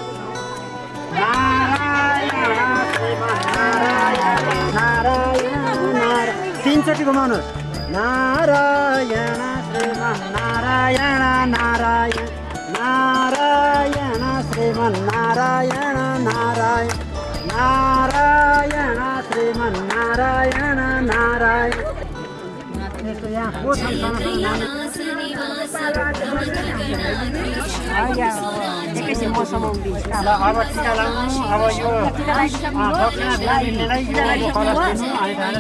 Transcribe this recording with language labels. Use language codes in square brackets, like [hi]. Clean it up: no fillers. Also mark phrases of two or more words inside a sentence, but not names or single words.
[ne] तीनचोटि घुमाउनुहोस् नारायण श्रीमान नारायण नारायण नारायण श्रीमान श्रीमन्नारायण नारायण नारायण श्रीमन्नारायण नारायण। यस्तो यहाँ को छ एकैछिन मौसम आउँदैछ। ल अब टिका लाउनु। अब यो दक्षिणा दिनेलाई कलश दिनु अनि